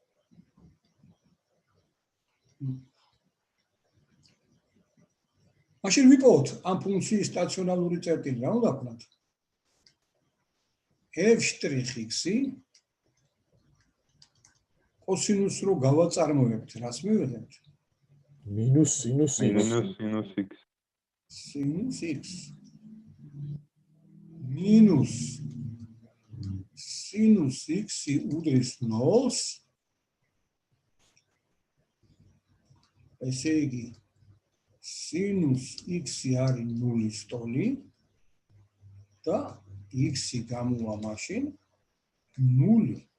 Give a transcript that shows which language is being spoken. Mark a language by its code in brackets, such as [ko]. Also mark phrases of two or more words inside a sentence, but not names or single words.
[ka] მაშინ ვიპოვოთ ამ ფუნქციის სტაციონალური წერტილი რა უნდა ვქნათ? f'(x) კოსინუს რო გავაწარმოებთ, რას მივიღებთ? მინუს სინუს x. მინუს x. სინუს x მინუს სინუს x უდრის 0-ს. ესე იგი sinus x არის 0-ის ტოლი და x გამოვა მაშინ 0.